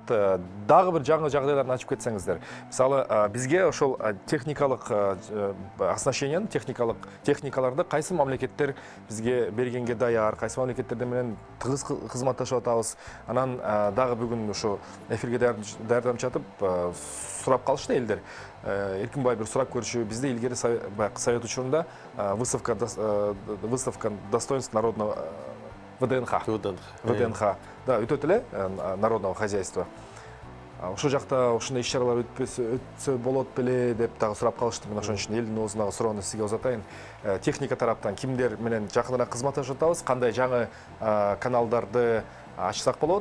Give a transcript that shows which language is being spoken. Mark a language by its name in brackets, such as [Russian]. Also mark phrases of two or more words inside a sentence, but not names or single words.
[Kyrgyz] Дагы бир жаңы жагдайларды ачып кетсеңиздер. Мисалы, бизге ошол техникалык оснащениянын техникаларды кайсы мамлекеттер бизге бергенге даяр, кайсы мамлекеттердер менен тыгыз кызматташып атабыз. Анан дагы бүгүн ошо эфирге даярданып жатып сурап калышты элдер. Эркинбай бир сурап көрчү. Бизде илгери совет учурунда [Russian] выставка достоинств народного [Kyrgyz] ВДНХ. Да, өтөт эле [Russian] народного хозяйства. [Kyrgyz] ошол жакта ушундай иш-чаралар өтсө болот беле деп дагы сурап калышты. Мен ошон үчүн элдин оозундагы суроону сизге узатайын. Техника тараптан кимдер менен жакыныраак кызматташып атабыз? Кандай жаңы каналдарды ачсак болот?